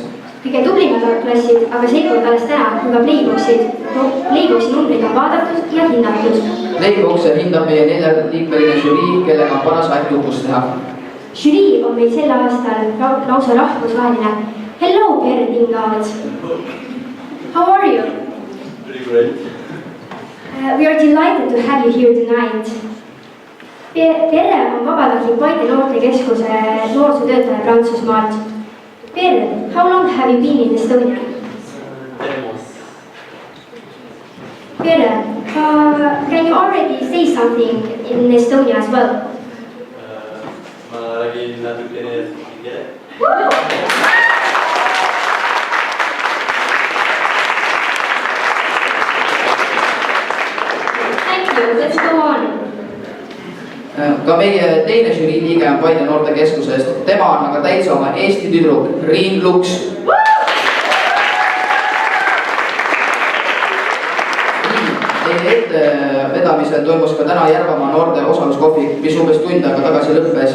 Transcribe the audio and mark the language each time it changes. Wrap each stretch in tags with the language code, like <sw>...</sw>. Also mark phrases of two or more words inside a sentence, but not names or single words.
<et>Kõige tublimad klassid, aga seekord alles täna, kui ka Playboxi numbrid on vaadatud ja hinnatud. Playboxi hindab meie 4-liikmeline žürii, kellega on paras aeg tutvust teha. Žürii on meil sel aastal lausa rahvusvaheline.</et> <en>Hello, Pere Tingaad! How are you? Pretty great. We are delighted to have you here tonight.</en> <et>Pere on vabatahtlik Paide noortekeskuse noorsootöötaja Prantsusmaalt.</et> <en>Pere, how long have you been in Estonia? 10 months. Pere, can you already say something in Estonia as well?</en> <et>Ma räägin natukene eesti keele.</et> <en>Thank you, let's go on.</en> <et>Ka meie teine žürii liige on Paide noortekeskusest. Tema on aga täitsa oma Eesti tüdruk Riin Luks. Teie ettevedamisel toimus ka täna Järvamaa noorte osaluskohvik, mis umbes tund aega tagasi lõppes.</et>